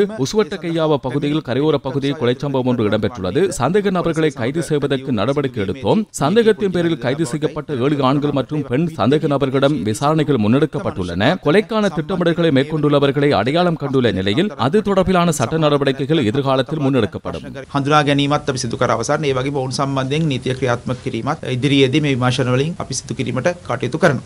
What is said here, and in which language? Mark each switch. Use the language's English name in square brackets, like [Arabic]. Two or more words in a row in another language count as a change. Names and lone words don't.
[Tamil] உசுவட்டகையாவ பகுதியில் கரையோர பகுதியில் கொலை சம்பவம் ஒன்று இடம்பெற்றுள்ளது. சந்தேக நபர்களை கைது செய்வதற்கு நடவடிக்கை எடுத்தோம். சந்தேகத்தின் பேரில் கைது செய்யப்பட்ட 7 ஆண்கள் மற்றும் பெண் சந்தேக நபர்களிடம் விசாரணைகள் முன்னெடுக்கப்பட்டுள்ளன. கொலைக்கான திட்டமிடல்களை மேற்கொண்டுள்ளவர்களை அடையாளம் கண்டுள்ள நிலையில் அது தொடர்பிலான சட்ட நடவடிக்கைகள் எதிர்காலத்தில் முன்னெடுக்கப்படும். [Sinhala] හඳුනා ගැනීමත් අපි සිදු කර අවසන් ඒ වගේ ඔවුන් සම්බන්ධයෙන් නීතිය ක්‍රියාත්මක කිරීමත් ඉදිරියේදී මේ විමර්ශන වලින් අපි සිදු කිරීමට කටයුතු කරනවා.